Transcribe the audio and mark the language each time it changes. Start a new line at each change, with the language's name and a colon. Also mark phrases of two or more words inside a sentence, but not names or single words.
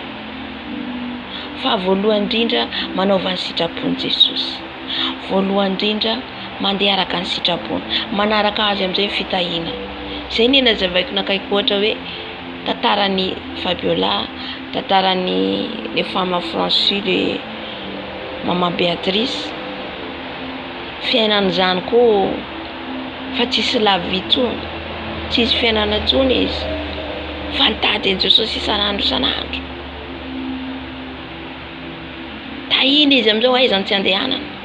Malagasy: Fa voalohany indrindra manaova ny sitrapony Jesosy. Voalohany indrindra mandeha araka ny sitrapony, manaraka azy amin'izay fitahina. Zay ny nazavaiko nakaiky ohatra hoe tantaran'ny Fabiola, tantaran'ny
French: les femmes franchies de Maman Béatrice.
Malagasy: Fiainan'izany koa fa tsisy lavy tsony, tsisy fiainana tsony izy, fa nitady an'i Jesosy isan'andro isan'andro. Tahiny izy amin'izao aizany tsy andehanana.